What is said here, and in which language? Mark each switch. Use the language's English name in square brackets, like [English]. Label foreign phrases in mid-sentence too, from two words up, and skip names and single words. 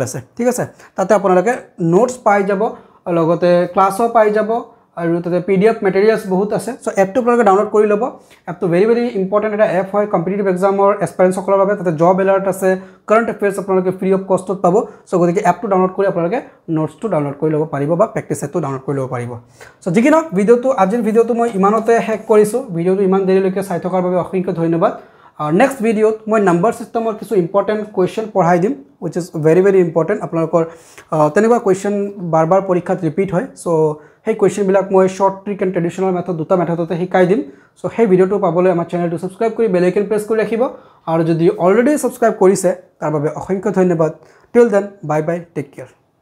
[Assamese] আছে ঠিক আছে তাতে আপোনালোকে নোটছ পাই যাব লগতে ক্লাছও পাই যাব আৰু তাতে [English] PDF materials [Assamese] বহুত আছে সো এপটো আপোনালোকে ডাউনলোড কৰি ল'ব এপটো [English] very important [Assamese] এটা এপ হয় [English] competitive examৰ aspirants [Assamese] সকলৰ বাবে তাতে [English] job alert [Assamese] আছে [English] current affairs [Assamese] আপোনালোকে [English] free of costত [Assamese] পাব সো গতিকে এপটো ডাউনলোড কৰি আপোনালোকে নোটছটো ডাউনলোড কৰি ল'ব পাৰিব বা [English] practice setটো [Assamese] ডাউনলোড কৰি ল'ব পাৰিব সো যিকিনো ভিডিওটো আজিৰ ভিডিওটো মই ইমানতে শেষ কৰিছো ভিডিওটো ইমান দেৰিলৈকে চাই থকাৰ বাবে অশেষ ধন্যবাদ [English] next video [Assamese] মই [English] number system or [Assamese] কিছু [English] important question [Assamese] পঢ়াই দিম [English] which is very important [Assamese] আপোনালোকৰ তেনেকুৱা question বাৰবাৰ পৰীক্ষাত ৰিপিট হয় সো সেই question বিলাক মই [English] short trick and traditional method [Assamese] দুটা মেথডতে শিকাই দিম সো সেই ভিডিওটো পাবলৈ আমাৰ চেনেলটো সাবস্ক্ৰাইব কৰি [English] bell icon press [Assamese] কৰি ৰাখিব আৰু যদি অলৰেডি সাবস্ক্ৰাইব কৰিছে তাৰ বাবে অশেষ ধন্যবাদ [English] till then bye bye take care